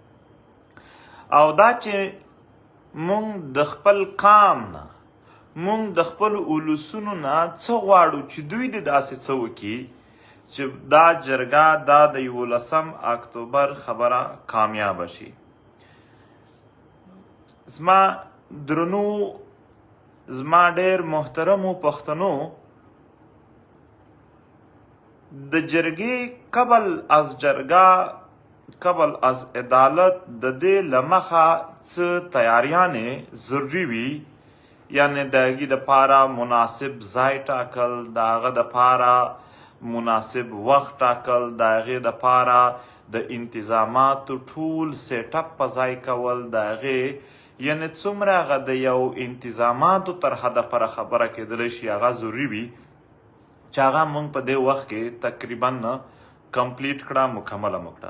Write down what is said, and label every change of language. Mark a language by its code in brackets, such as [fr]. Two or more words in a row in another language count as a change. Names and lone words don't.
[ps] او دا چې موږ د خپل قام نه، موږ د خپل ولسونو نه څه غواړو چې دوی د داسې څه وکړي چې دا جرګه دا د 11 اکتوبر خبره کامیابه شي. زما درنو، زما ډېر محترمو پښتنو، د جرګې [fa] قبل از جرګه، قبل از عدالت [ps] د دې له مخه څه تیاریانې ضروري وي، یعنې د هغې دپاره مناسب ځای ټاکل، د هغه دپاره مناسب وخت ټاکل، د هغې دپاره د انتظاماتو ټول [en] set up [ps] په ځای کول، د هغې یعنې څومره هغه د یو انتظاماتو تر حده پره خبره کېدلی شي هغه ضروري وي چې هغه موږ په دې وخت کې تقریبا کمپلیټ کړه، مکمله مو کړه.